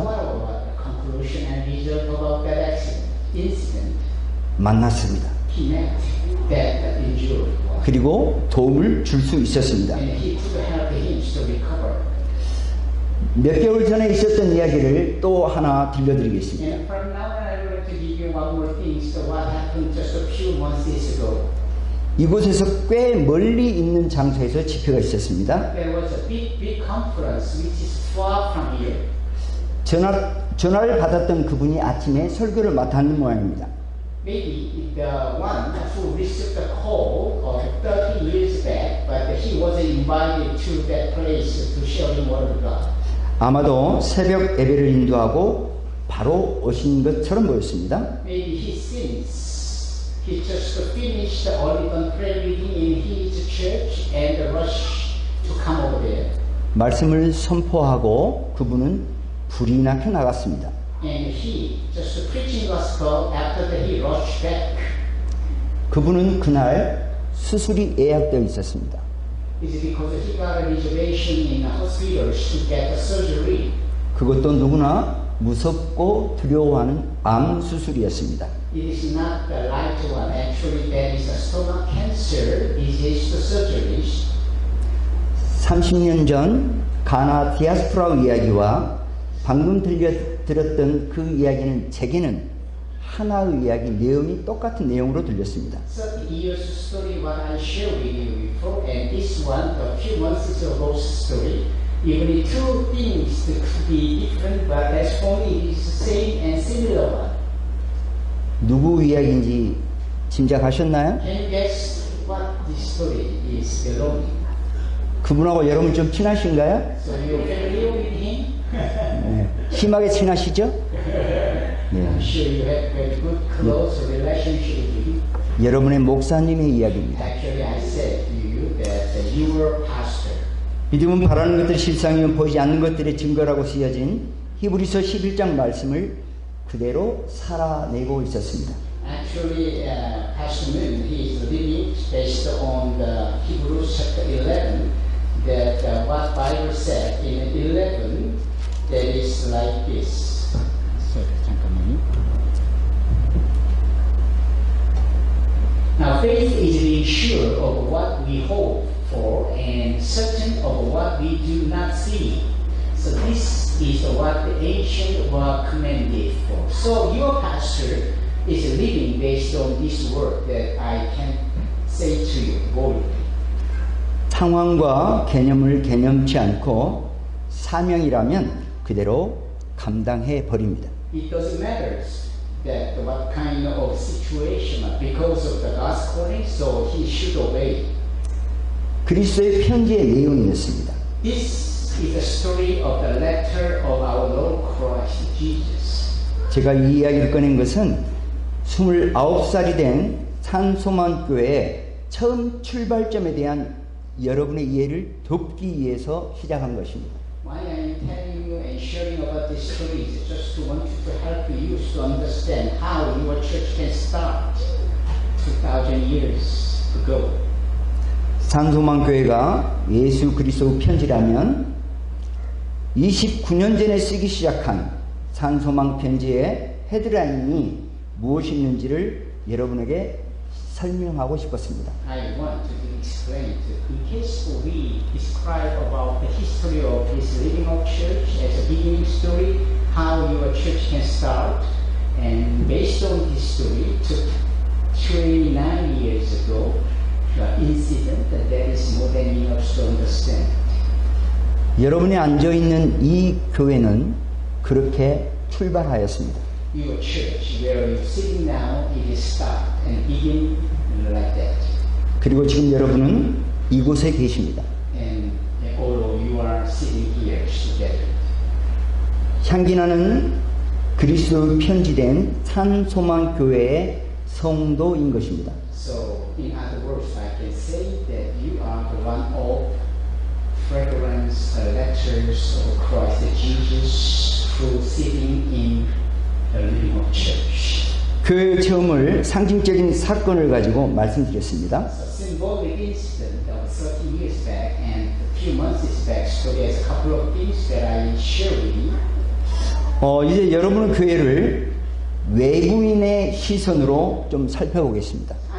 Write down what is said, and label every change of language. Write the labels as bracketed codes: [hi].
[en] what about the conclusion and result about that accident, incident? [ko] 만났습니다. [en] he met that injured one. [ko] 그리고 도움을 줄 수 있었습니다. [en] And he could help him to recover. [ko] 몇 개월 전에 있었던 이야기를 또 하나 들려드리겠습니다. [en] And from now on, I would like to give you one more thing. So what happened just a few months ago? [ko] 이곳에서 꽤 멀리 있는 장소에서 집회가 있었습니다. [en] There was a big conference which is far from here. [ko] 전화를 받았던 그분이 아침에 설교를 맡았는 모양입니다. [en] Maybe the one who received the call 30 years back, but he wasn't invited to that place to share the word of God. [ko] 아마도 새벽 예배를 인도하고 바로 오신 것처럼 보였습니다. [en] Maybe he since he just finished the Olivet prayer meeting in his church and rushed to come over there. [ko] 말씀을 선포하고 그분은 불이 나게 나갔습니다. [en] And he just preaching gospel after that he rushed back. [ko] 그분은 그날 수술이 예약되어 있었습니다. [en] It's because he got a reservation in hospitals to get the surgery. [ko] 그것도 누구나 무섭고 두려워하는 암 수술이었습니다. [en] It is not the light one. Actually, that is a stomach cancer disease surgeries. [ko] 30년 전 가나 디아스포라 이야기와 방금 들었던 그 이야기는 제게는 하나의 이야기 내용이 똑같은 내용으로 들렸습니다. [en] 30 years story what I shared with you before, and this one, a few months ago story. Even the two things could be different, but as only it is the same and similar one. [ko] 누구 이야기인지 짐작하셨나요? [en] Can you guess what this story is belonging? [ko] 그분하고 여러분 좀 친하신가요? [en] So you're familiar with him? [ko] 네. 심하게 친하시죠? [en] I'm [ko] 네. [en] sure you have very good close relationship with him. [ko] 여러분의 목사님의 이야기입니다. [en] Actually, I said to you that you were pastor. [ko] 믿음은 바라는 것들 실상이면 보이지 않는 것들의 증거라고 쓰여진 히브리서 11장 말씀을 그대로 살아내고 있었습니다. [en] Actually, Pastor Moon, he is living based on the Hebrews chapter 11, that what Bible said in 11, that is like this. [ko] 잠깐만요. [en] Now, faith is being sure of what we hope for and certain of what we do not see. So this is what the ancient were commended for. So your pastor is living based on this word that I can say to you boldly. [ko] 상황과 개념을 개념치 않고 사명이라면 그대로 감당해 버립니다. [en] It doesn't matter that what kind of situation because of the God's calling, so he should obey. [ko] 그리스도의 편지의 내용이었습니다. [en] This is the story of the letter of our Lord Christ Jesus. [ko] 제가 이 이야기를 꺼낸 것은 29살이 된 산소만교회의 처음 출발점에 대한 여러분의 이해를 돕기 위해서 시작한 것입니다. [en] Why I am telling you and sharing about this story is just to want to help you to understand how your church can start 2,000 years ago. [ko] 산소만교회가 예수 그리스도 편지라면 29년 전에 쓰기 시작한 산소만 편지의 헤드라인이 무엇이었는지를 여러분에게 설명하고 싶었습니다. [en] I want to explain in case we describe about the history of this living of church as a beginning story, how your church can start, and based on this story, took 29 years ago, the incident that is more than enough to understand. [ko] 여러분이 앉아있는 이 교회는 그렇게 출발하였습니다. [en] Your church, where you're sitting now, it is start and begin like that. [ko] 그리고 지금 여러분은 이곳에 계십니다. [en] And all of you are sitting here together. [ko] 향기나는 그리스도 편지된 산소만 교회의 성도인 것입니다. [en] So, in other words, I can say that you are the one of fragrance letters of Christ Jesus who sitting in the living of church. [ko] 그 처음을 상징적인 사건을 가지고 말씀드렸습니다. [en] So, symbolic incident of 30 years back and a few months back. So, there's a couple of things that I share with you. [ko] 이제 여러분의 교회를 외부인의 시선으로 좀 살펴보겠습니다.